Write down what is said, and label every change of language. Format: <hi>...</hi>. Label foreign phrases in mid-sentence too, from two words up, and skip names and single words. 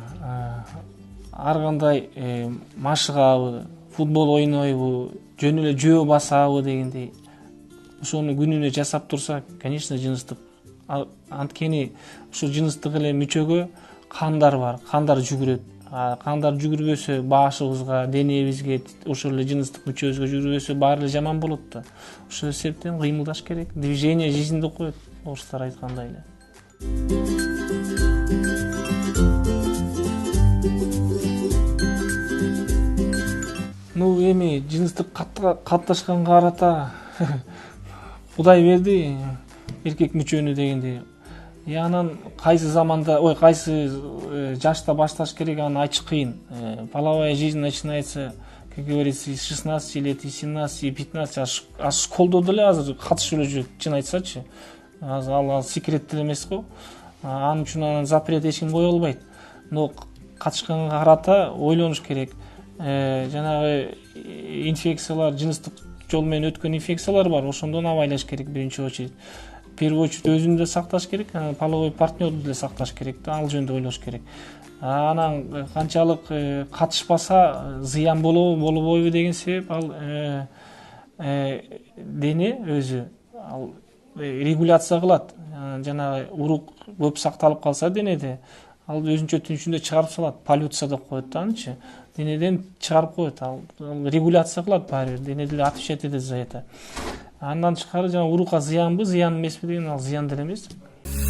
<ky>Ар кандай машыгабы, футбол ойнойбу, жөн эле жөө басабы дегендей, ошону күнүнө жасап турса, конечно, жыныстык. Анткени ушул жыныстык эле мүчөгө кандар бар, кандар жүгүрөт. Кандар жүгүрбөсө башыбызга, денебизге, ошол эле жыныстык мүчөбүзгө жүгүрбөсө баары эле жаман болот да. Ошол себептен кыймылдаш керек.</ky> <ru>Движение жизнь</ru> <ky>деп коет, орустар айткандай эле. Эми жыныстык катташканга карата Кудай берди эркек мүчөнү дегендей. Анан кайсы заманда, кайсы жашта башташ керек, аны айтыш кыйын.</ky> <ru>Половая жизнь начинается, как говорится, с 16 лет, и 17, и 15.</ru> <ky>А школдо деле азыр катышып эле жүрөт, чын айтсачы. Ал секрет деле эмес го. Анын үчүн запрет эч ким кое албайт. Но катышканга карата ойлонуш керек. Жанагы инфекциялар, жыныстык жол менен өткөн инфекциялар бар, ошондон абайлаш керек биринчи очередь.</ky> <ru>В первую очередь</ru> <ky>өзүн да сакташ керек, половой партнерду деле сакташ керек да, ал жөнүндө ойлош керек. Анан канчалык катышпаса зыян болобойбу деген себеп, ал дене өзү ал регуляция кылат. Жанагы урук көп сакталып калса денеде, ал өзүнчө түнчүндө чыгарып салат, полюция деп коет да анычы. Денеден чыгарып коет, ал регуляция кылат баары бир, дене деле отвечать этет</ky> <ru>за это.</ru> <ky>Андан тышкары жана урукка зыянбы, зыян эмеспи деген, ал зыян деле эмес.</ky>